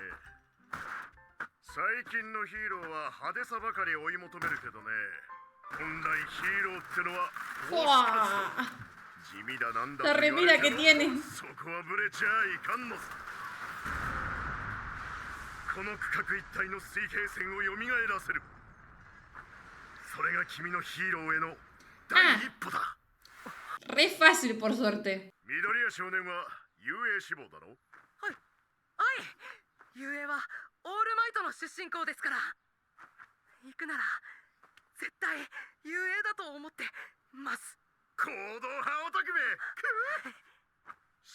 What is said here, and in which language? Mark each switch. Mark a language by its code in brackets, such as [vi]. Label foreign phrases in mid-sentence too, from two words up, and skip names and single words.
[ja] 最近のヒーローは派手さばかり追い求めるけどね、本来ヒーローってのはフォース ¡Fua! 地味だなんだ [es] La [ja] と言われ [es] remera [ja] て [es] que [ja] も [es] tiene. [ja] そこはブレちゃいかんのさ。この区画一帯の水平線を蘇らせる、それが君のヒーローへの第一歩だ。 [es] Re fácil, por suerte. [ja] 緑谷少年は遊泳志望だろ。はい遊泳はオールマイトの出身校ですから。行くなら絶対遊泳だと思ってます。行動派オタクめ。くぅ。